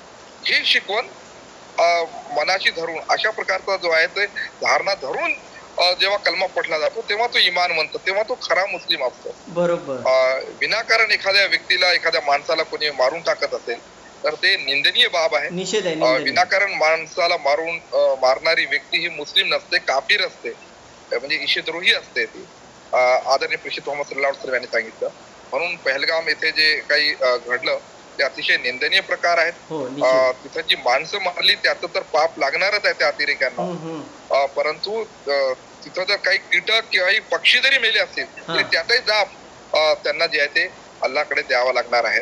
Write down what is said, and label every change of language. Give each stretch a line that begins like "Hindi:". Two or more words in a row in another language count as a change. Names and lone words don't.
Marathi: ही शिकवण मनाशी धरून, अशा प्रकारचा जो आहे ते धारणा धरून जेव्हा कलमा पठला जातो तेव्हा तो इमान म्हणतो, तेव्हा तो खरा मुस्लिम असतो. बरोबर. विनाकारण एखाद्या व्यक्तीला, एखाद्या माणसाला कोणी मारून टाकत असेल तर ते निंदनीय बाब आहे. विनाकारण माणसाला मारणारी व्यक्ती ही मुस्लिम नसते, काफिर असते, म्हणजे ईशद्रोही असते ती. आदरणीय प्रेषित मोहम्मद
Arabic: صلى الله عليه وسلم
Marathi: यांनी सांगितलं. म्हणून पहलगाम येथे जे काही घडलं ते अतिशय निंदनीय प्रकार आहेत. तिथं जी माणसं मारली त्याचं तर पाप लागणारच आहे त्या अतिरेक्यांना. परंतु तिथं जर काही कीटक किंवा पक्षी जरी मेले असतील तरी त्याचाही जाब त्यांना जे आहे ते अल्लाकडे द्यावा लागणार आहे.